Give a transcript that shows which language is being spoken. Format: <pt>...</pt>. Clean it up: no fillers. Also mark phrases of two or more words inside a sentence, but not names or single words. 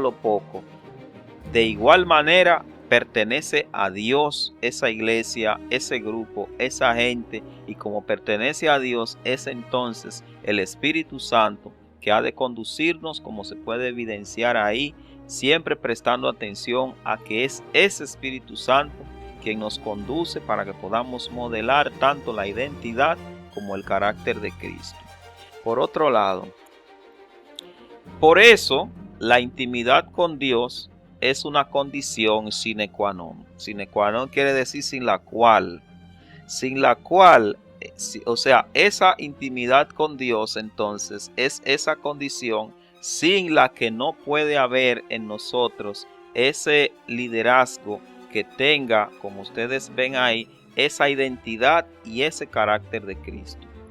<es>lo poco, de igual manera pertenece a Dios esa iglesia, ese grupo, esa gente, y como pertenece a Dios es entonces el Espíritu Santo que ha de conducirnos, como se puede evidenciar ahí, siempre prestando atención a que es ese Espíritu Santo quien nos conduce para que podamos modelar tanto la identidad como el carácter de Cristo. Por otro lado, por eso la intimidad con Dios es una condición</es> <la>sine qua non. Sine qua non</la> <es>quiere decir sin la cual, o sea, esa intimidad con Dios entonces es esa condición sin la que no puede haber en nosotros ese liderazgo que tenga, como ustedes ven ahí, esa identidad y ese carácter de Cristo.</es>